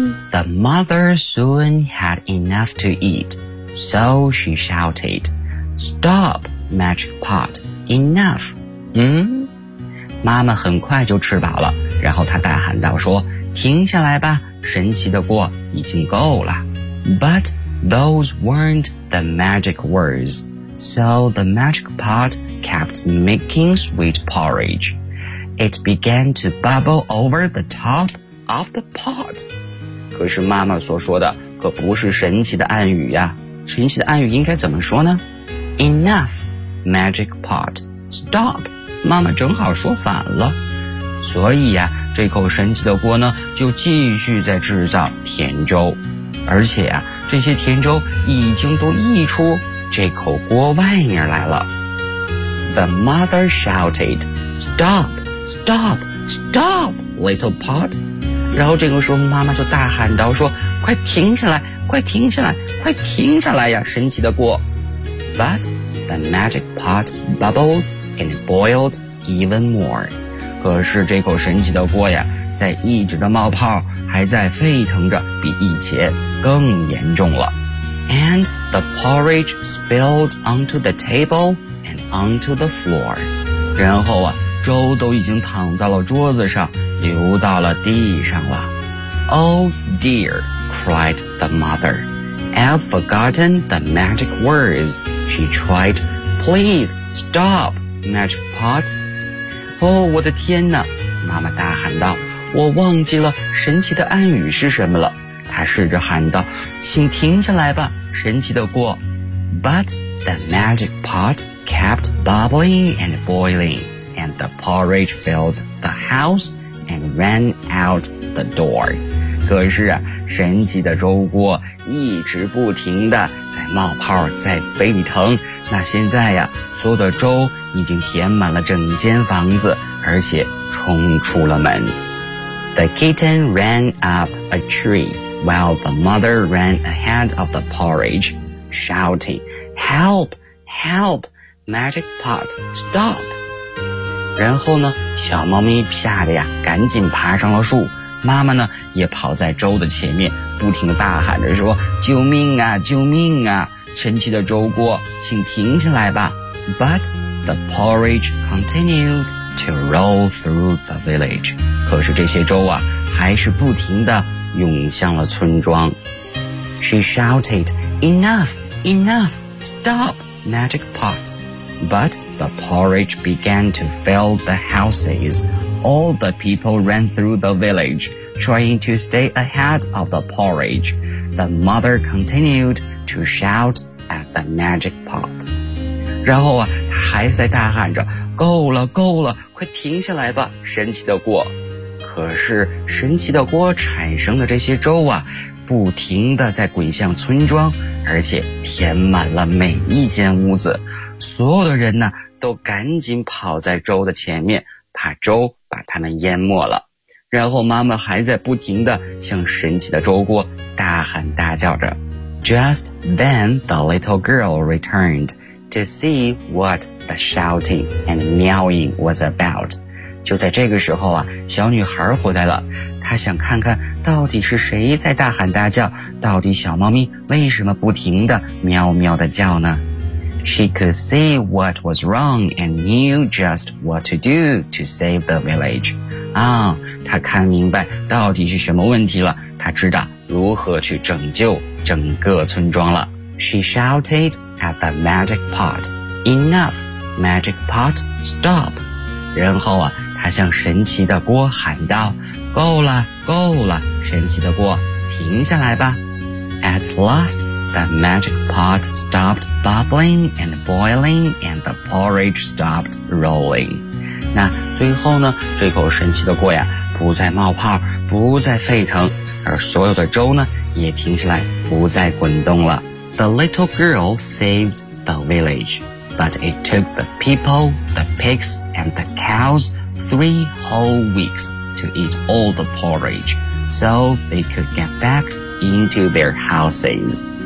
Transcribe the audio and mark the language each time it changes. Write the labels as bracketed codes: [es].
[en] The mother soon had enough to eat, so she shouted, Stop, magic pot, enough. [zh] 妈妈很快就吃饱了，然后她大喊道说，停下来吧，神奇的锅已经够了。 [en] But those weren't the magic words, so the magic pot kept making sweet porridge. It began to bubble over the top of the pot. [zh] 可是妈妈所说的可不是神奇的暗语呀，神奇的暗语应该怎么说呢？ [en] Enough, magic pot, stop. [zh] 妈妈正好说反了，所以呀，这口神奇的锅呢就继续在制造甜粥，而且呀，这些甜粥已经都溢出这口锅外面来了。 [en] The mother shouted, Stop, stop, stop, little pot. [zh] 然后这个时候妈妈就大喊道说，快停下来，快停下来，快停下来呀，神奇的锅。 [en] But the magic pot bubbled and boiled even more. [zh] 可是这口神奇的锅呀，在一直的冒泡，还在沸腾着，比以前更严重了。 [en] And the porridge spilled onto the table and onto the floor. [zh] 然后啊，粥都已经躺到了桌子上，流到了地上了。 [en] Oh dear, cried the mother. I've forgotten the magic words, she tried. Please stop, magic pot. [zh] 哦，我的天哪，妈妈大喊道，我忘记了神奇的暗语是什么了。她试着喊道，请停下来吧，神奇的锅。 [en] But the magic pot kept bubbling and boiling, and the porridge filled the houseand ran out the door. [zh] 可是啊，神奇的粥锅一直不停地在冒泡，在沸腾。那现在呀，所有的粥已经填满了整间房子，而且冲出了门。 [en] The kitten ran up a tree while the mother ran ahead of the porridge, shouting, Help! Help! Magic pot, stop! [zh] 然后呢，小猫咪吓得呀赶紧爬上了树，妈妈呢也跑在粥的前面，不停地大喊着说，救命啊，救命啊，神奇的粥锅请停下来吧。 [en] But the porridge continued to roll through the village. [zh] 可是这些粥啊还是不停地涌向了村庄。 [en] She shouted, Enough, enough, stop, magic pot. But the porridge began to fill the houses. All the people ran through the village, trying to stay ahead of the porridge. The mother continued to shout at the magic pot. [zh] 然后啊，她还在大喊着，够了，够了，快停下来吧，神奇的锅。可是神奇的锅产生的这些粥啊，不停地在滚向村庄，而且填满了每一间屋子。所有的人呢都赶紧跑在粥的前面，怕粥把他们淹没了。然后妈妈还在不停地向神奇的粥锅大喊大叫着。 [en] Just then the little girl returned to see what the shouting and meowing was about. [zh] 就在这个时候啊，小女孩回来了，她想看看到底是谁在大喊大叫，到底小猫咪为什么不停地喵喵地叫呢？ [en] She could see what was wrong and knew just what to do to save the village. [zh] 啊，她看明白到底是什么问题了，她知道如何去拯救整个村庄了。 [en] She shouted at the magic pot, Enough, magic pot, stop. [zh] 然后啊，她向神奇的锅喊道，够了，够了，神奇的锅，停下来吧。 [en] At last, That magic pot stopped bubbling and boiling and the porridge stopped rolling. [zh] 那最后呢，这口神奇的锅呀，不再冒泡，不再沸腾，而所有的粥呢，也停下来，不再滚动了。 [en] The little girl saved the village, but it took the people, the pigs, and the cows 3 whole weeks to eat all the porridge, so they could get back into their houses.